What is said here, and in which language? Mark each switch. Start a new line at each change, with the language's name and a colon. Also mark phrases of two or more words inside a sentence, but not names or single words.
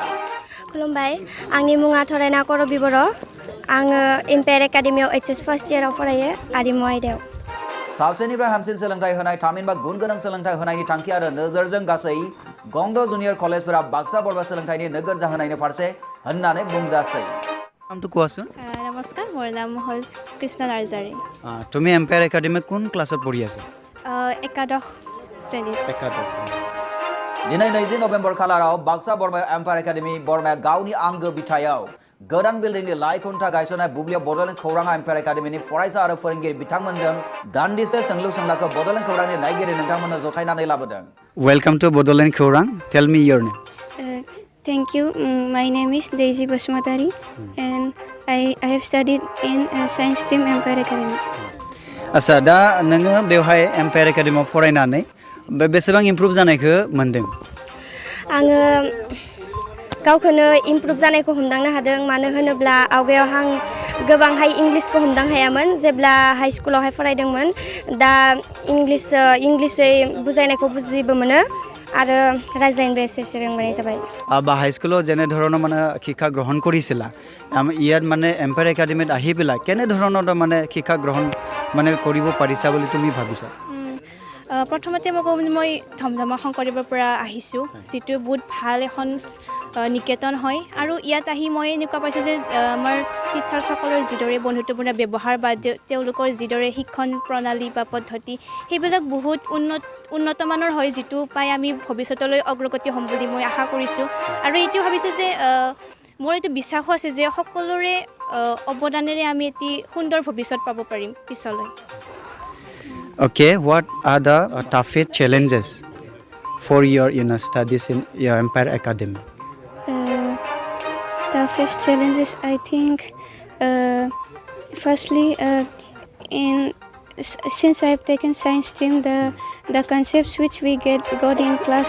Bodo: खुलुमबाय आंनि मुङा थरायना करबि बर' आङो एम्पायर एकाडेमियाव एचएस फर्स्ट इयाराव फरायो आरिमु आयदायाव साबसिननिफ्राय हामसिन सोलोंथाइ होनाय थामहिनबा गुन गोनां सोलोंथाइ होनायनि थांखि आरो नोजोरजों गासै गंद जुनियर कलेजफोरा बाक्सा बरबा सोलोंथाइनि नोगोर जाहोनायनि फारसे होननानै बुंजासै
Assamese: নামটো কোৱাচোন নমস্কাৰ মোৰ নাম হ'ল কৃষ্ণ নাৰ্জাৰী তুমি এম্পায়াৰ একাডেমি কোন ক্লাছত পঢ়ি আছা একাদশ শ্ৰেণীত
Bodo: दिनै 20 नभेम्बर खालाराव बाक्सा बरमायाव एम्पायर एकाडेमी बरमाया गावनि आंगो बिथायाव गोदान बिल्डिंनि लाइ खुन्था गायसननाय बुब्लियाव बड'लेण्ड खौराङा एम्पायर एकाडेमीनि फरायसा आरो फोरोंगिरि बिथांमोनजों दान्दिसे सोंलु सोंलाखौ बड'लेण्ड खौरांनि नायगिरि नोंथांमोननो जथायनानै लाबोदों
English: welcome to बड'लेण्ड खौरां tell me your name Thank you. My name is Daisy Basmatari and I have studied in science stream Empire Academy.
Bodo: आच्छा दा नोङो बेवहाय एम्पायर एकाडेमियाव फरायनानै बेसेबां इमप्रुभ जानायखौ मोन्दों आङो गावखौनो इमप्रुभ जानायखौ हमदांनो हादों मानो होनोब्ला आवगायाव आं गोबांहाय इंलिसखौ हमदां हायामोन जेब्ला हाई स्कुलावहाय फरायदोंमोन दा इंलिसै बुजायनायखौ बुजिबो मोनो आरो रायज्लायनोबो एसे रोंबोनाय जाबाय
Assamese: বা হাই স্কুলত যেনে ধৰণৰ মানে শিক্ষা গ্ৰহণ কৰিছিলা ইয়াত মানে এম্পায়াৰ একাডেমিত আহি পেলাই কেনেধৰণৰ মানে শিক্ষা গ্ৰহণ মানে কৰিব পাৰিছা বুলি তুমি ভাবিছা প্ৰথমতে মই ধমধমা শংকৰদেৱৰ পৰা আহিছোঁ যিটো বহুত ভাল এখন নিকেতন হয় আৰু ইয়াত আহি মই এনেকুৱা পাইছোঁ যে আমাৰ টিচাৰ্ছসকলৰ যিদৰে বন্ধুত্বপূৰ্ণ ব্যৱহাৰ বা তেওঁলোকৰ যিদৰে শিক্ষণ প্ৰণালী বা পদ্ধতি সেইবিলাক বহুত উন্নতমানৰ হয় যিটো পাই আমি ভৱিষ্যতলৈ অগ্ৰগতি হ'ম বুলি মই আশা কৰিছোঁ আৰু এইটো ভাবিছোঁ যে মোৰ এইটো বিশ্বাসো আছে যে সকলোৰে অৱদানেৰে আমি এটি সুন্দৰ ভৱিষ্যত পাব পাৰিম পিছলৈ
English: Okay, what are the toughest challenges for your studies in your Empire Academy? Toughest challenges I think firstly since I have taken science stream the concepts which we got in class